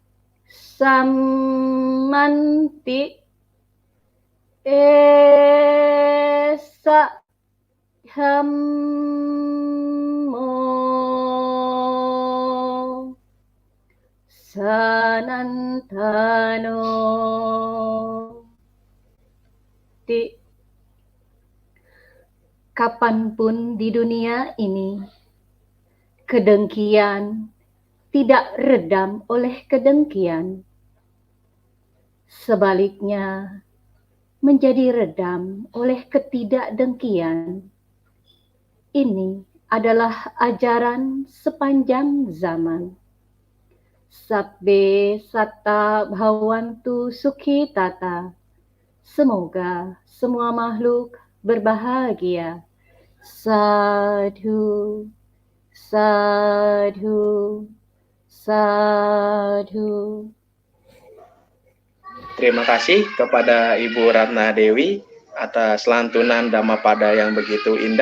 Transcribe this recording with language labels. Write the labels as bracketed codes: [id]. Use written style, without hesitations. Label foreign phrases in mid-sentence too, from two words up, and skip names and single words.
[pi] samanti esa dhammo sanantano ti. [id] Kapanpun di dunia ini, kedengkian tidak redam oleh kedengkian. Sebaliknya, menjadi redam oleh ketidakdengkian. Ini adalah ajaran sepanjang zaman. [pi] Sabbe satta bhavantu sukhi tata. [id] Semoga semua makhluk berbahagia. [pi] Sadhu, sadhu, sadhu. [id] Terima kasih kepada Ibu Ratna Dewi atas lantunan Dhammapada yang begitu indah.